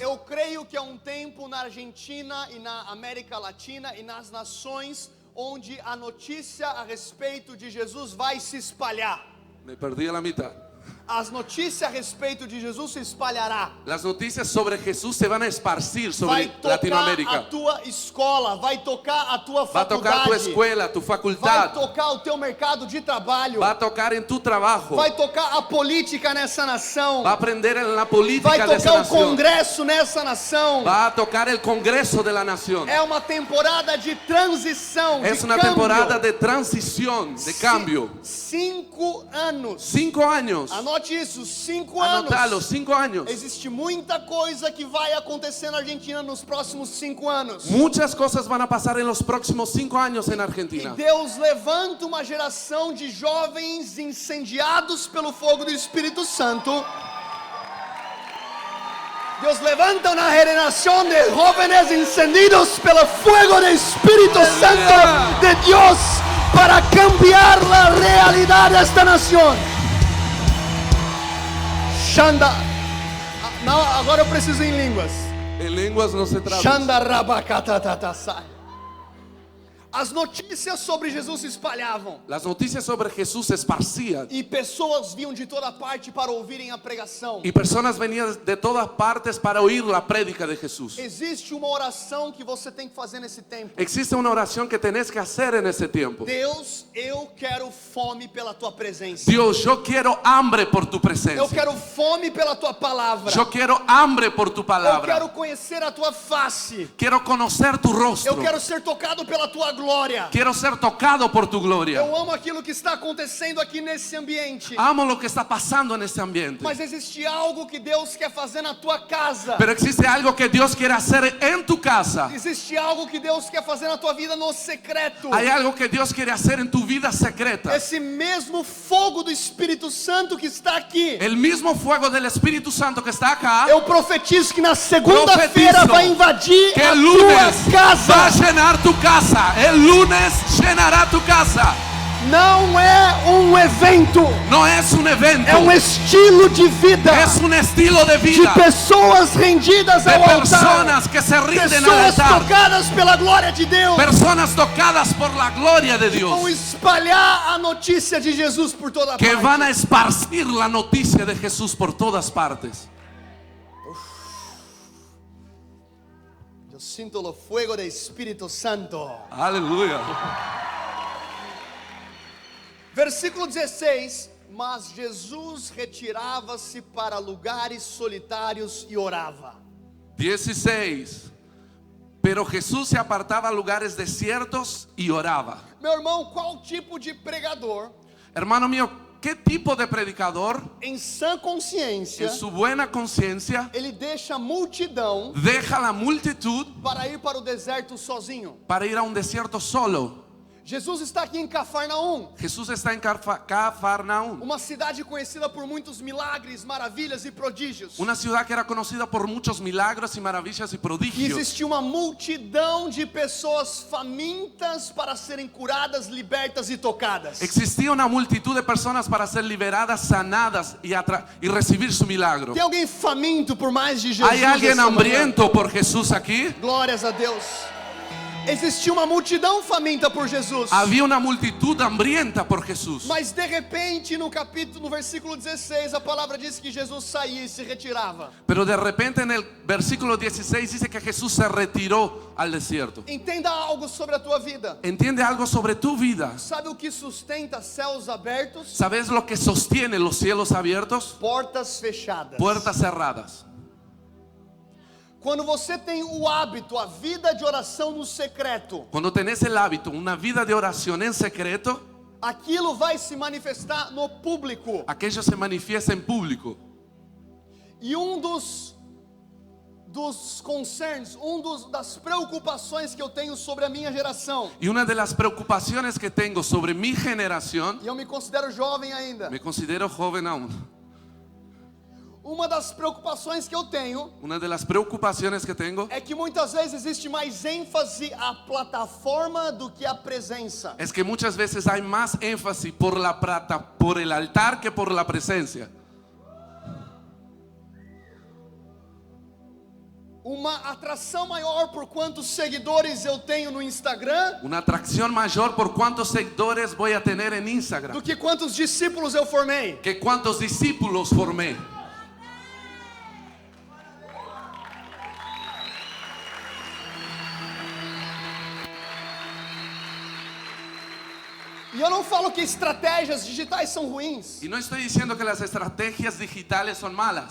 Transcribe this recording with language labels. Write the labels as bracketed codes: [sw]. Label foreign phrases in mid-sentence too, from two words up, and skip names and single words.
[pt] Eu creio que há um tempo na Argentina e na América Latina e nas nações onde a notícia a respeito de Jesus vai se espalhar. [es] Me perdí a la mitad. [pt] As notícias a respeito de Jesus se espalhará. [es] Las noticias sobre Jesús se van a esparcir [pt] Vai [es] sobre [pt] tocar a [es] Latinoamérica. [pt] tua escola, vai tocar a tua [es] Va a tocar tu [pt] faculdade, [es] escuela, tu [pt] vai [es] facultad. [pt] tocar o teu mercado de trabalho, [es] Va a tocar en tu trabajo. [pt] vai tocar a política nessa nação, [es] Va a aprender en la [pt] vai [es] política de esa [pt] tocar o [es] nación. [pt] Congresso nessa nação. [es] Va a tocar el Congreso de la nación. [pt] É uma temporada de transição, [es] Es de una cambio. temporada de transición, de cambio. [pt] 5 anos. [es] 5 años. [pt] Anote isso, 5 anos. [es] Anotalo, 5 años. [pt] Existe muita coisa que vai acontecer na Argentina nos próximos 5 anos. [es] Muchas cosas van a pasar en los próximos 5 años en [pt] E [es] Argentina. [pt] Deus levanta uma geração de jovens incendiados pelo fogo do Espírito Santo. Deus levanta uma geração de jovens encendidos pelo fogo do Espírito Santo de Deus para cambiar a realidade desta nação. Shanda. Não, agora eu preciso em línguas. [es] En lenguas no se traduce. Shanda rabakatatasai. [pt] As notícias sobre Jesus se espalhavam [es] Las noticias sobre Jesús se esparcían. [pt] e pessoas vinham de toda parte para ouvirem a pregação. [es] Y personas venían de todas partes para oír la prédica de Jesús. [pt] Existe uma oração que você tem que fazer nesse tempo. [es] Existe una oración que tenés que hacer en ese tiempo. [pt] Deus, eu quero fome pela tua presença. [es] Dios, yo quiero hambre por tu [pt] Eu [es] presencia. [pt] quero fome pela tua palavra. [es] Yo quiero hambre por tu [pt] Eu [es] palabra. [pt] quero conhecer a tua face. [es] Quiero conocer tu rostro. [pt] Eu quero ser tocado pela tua glória. [es] Quiero ser tocado por tu gloria. [pt] Eu amo aquilo que está acontecendo aqui nesse ambiente. [es] Amo lo que está pasando en este ambiente. [pt] Mas existe algo que Deus quer fazer na tua casa. [es] Pero existe algo que Dios quiere hacer en tu casa. [pt] Existe algo que Deus quer fazer na tua vida no secreto. [es] Hay algo que Dios quiere hacer en tu vida secreta. [pt] Esse mesmo fogo do Espírito Santo que está aqui. [es] El mismo fuego del Espíritu Santo que está acá, [pt] Eu profetizo que na segunda-feira [es] Profetizo [pt] vai invadir [es] que [pt] a [es] el lunes [pt] tua casa. [es] va a llenar tu casa. El lunes llenará tu casa. [pt] Não é um evento, [es] No es un evento, [pt] é um estilo de vida. [es] es un estilo de [pt] De [es] vida. [pt] pessoas rendidas [es] De [pt] ao altar. [es] personas que se rinden al [pt] Pessoas [es] altar. [pt] tocadas pela glória de Deus. [es] Personas tocadas por la gloria de Dios. [pt] Vão espalhar a notícia de Jesus por toda [es] Que [pt] parte. [es] van a esparcir la noticia de Jesús por todas partes. [pt] Eu sinto o fogo do Espírito Santo. [es] Aleluya. [pt] Versículo 16. Mas Jesus retirava-se para lugares solitários e orava. [es] 16. Pero Jesús se apartaba a lugares desiertos y oraba. [pt] Meu irmão, qual tipo de pregador, [es] Hermano mío, ¿qué tipo de predicador [pt] em sã consciência, [es] en su buena conciencia [pt] ele deixa a multidão [es] deja la multitud [pt] para ir para o deserto sozinho? [es] para ir a un desierto solo? [pt] Jesus está aqui em Cafarnaum, [es] Jesús está en Cafarnaúm, [pt] uma cidade conhecida por muitos milagres, maravilhas e prodígios. [es] una ciudad que era conocida por muchos milagros y maravillas y [pt] E [es] prodigios. [pt] existia uma multidão de pessoas famintas para serem curadas, libertas e tocadas. [es] Existía una multitud de personas para ser liberadas, sanadas y recibir su milagro. [pt] Tem alguém faminto por mais de Jesus? [es] ¿Hay alguien [pt] essa manhã? [es] hambriento por Jesús aquí? [pt] Glórias a Deus. Existia uma multidão faminta por Jesus. [es] Había una multitud hambrienta por Jesús. [pt] Mas de repente no versículo 16, a palavra diz que Jesus saía e se retirava. [es] Pero de repente en el versículo 16 dice que Jesús se retiró al desierto. [pt] Entenda algo sobre a tua vida. [es] ¿Entiende algo sobre tu vida? [pt] Sabe o que sustenta céus abertos? [es] ¿Sabes lo que sostiene los cielos abiertos? [pt] Portas fechadas. [es] Puertas cerradas. [pt] Quando você tem o hábito, a vida de oração no secreto, [es] Cuando tenés el hábito, una vida de oración en secreto, [pt] aquilo vai se manifestar no público. [es] aquello se manifiesta en público. [pt] E dos concerns, das preocupações que eu tenho sobre a minha geração, [es] Y una de las preocupaciones que tengo sobre mi generación, [pt] e eu me considero jovem ainda, [es] me considero joven aún, [pt] uma das preocupações que eu tenho [es] una de las preocupaciones que tengo [pt] é que muitas vezes existe mais ênfase à plataforma do que à presença. [es] es que muchas veces hay más énfasis por el altar que por la presencia. [pt] Uma atração maior por quantos seguidores eu tenho no Instagram [es] Una atracción mayor por cuántos seguidores voy a tener en [pt] do Instagram que quantos discípulos eu formei. [es] que cuántos discípulos formé. [pt] E eu não falo que estratégias digitais são ruins. [es] Y no estoy diciendo que las estrategias digitales son malas.